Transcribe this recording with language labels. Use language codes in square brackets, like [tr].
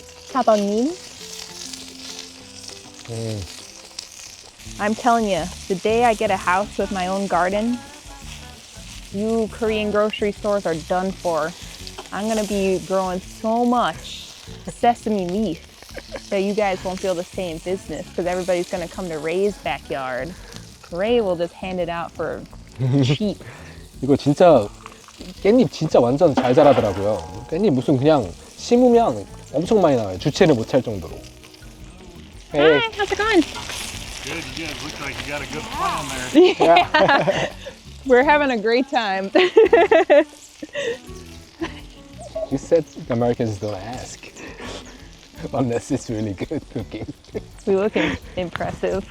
[en] 사장님, I'm telling you, the day I get a house with my own garden, you Korean grocery stores are done for. I'm gonna be growing so much sesame leaf that you guys won't feel the same business because everybody's gonna come to Ray's backyard. Ray will just hand it out for cheap. [ko] 이거 진짜 깻잎 진짜 완전 잘 자라더라고요. 깻잎 무슨 그냥 심으면 엄청 많이 나와요. 주체를 못 할 정도로. [en] Hey. Hi, how's it going? Good, good. Looks like you got a good plan there. We're having a great time. You said Americans don't ask unless it's really good cooking. We look impressive.